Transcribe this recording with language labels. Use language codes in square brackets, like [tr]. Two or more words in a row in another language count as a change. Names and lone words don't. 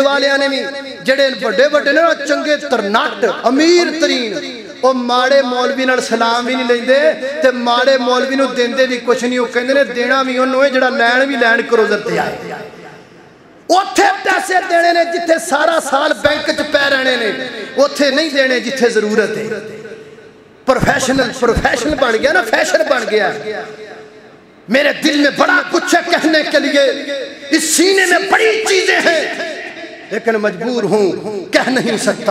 [pa] والے نے بھی جڑے بڑے بڑے نے چنگے ترنٹ امیر ترین او ماڑے مولوی نال سلام بھی نہیں لیندے تے ماڑے مولوی نو دیندے بھی کچھ نہیں او کہندے نے دینا بھی اونوں ہے جڑا لین بھی لین کروزر تے آئے اوتھے پیسے دینے نے جتھے سارا سال بینک چ پے رہنے نے اوتھے نہیں دینے جتھے ضرورت ہے [ur] پروفیشنل بن گیا نا فیشن بن گیا میرے دل میں بڑا کچھ ہے کہنے کے لیے اس سینے میں بڑی چیزیں ہیں لیکن مجبور ہوں، کہہ نہیں سکتا۔